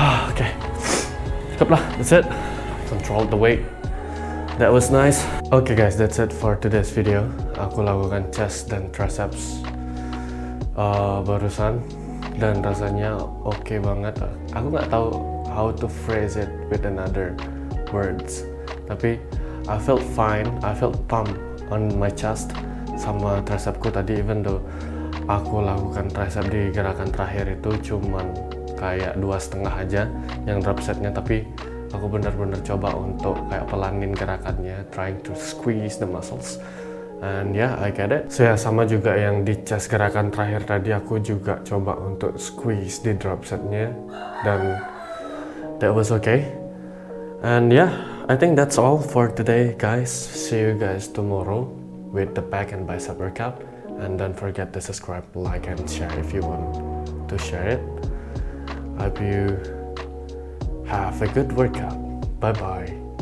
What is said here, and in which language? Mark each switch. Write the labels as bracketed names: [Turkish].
[English] Okay, [Indonesian] cukup lah, [English] that's it. Control the weight. That was nice. Okay guys, that's it for today's video. [Indonesian] Aku lakukan chest dan triceps barusan dan rasanya oke banget. Aku nggak tahu [English] how to phrase it with another words, [Indonesian] tapi [English] I felt fine, I felt pump on my chest [Indonesian] sama tricepku tadi, [English] even though [Indonesian] aku lakukan tricep di gerakan terakhir itu cuman kayak 2,5 aja yang drop setnya, tapi aku benar-benar coba untuk kayak pelanin gerakannya, [English] trying to squeeze the muscles, and yeah, I get it. [Indonesian] So ya, sama juga yang di chest gerakan terakhir tadi, aku juga coba untuk squeeze di drop setnya, dan [English] that was okay. And yeah, I think that's all for today guys. See you guys tomorrow with the back and bicep workout, and don't forget to subscribe, like and share if you want to share it. Hope you have a good workout. Bye bye.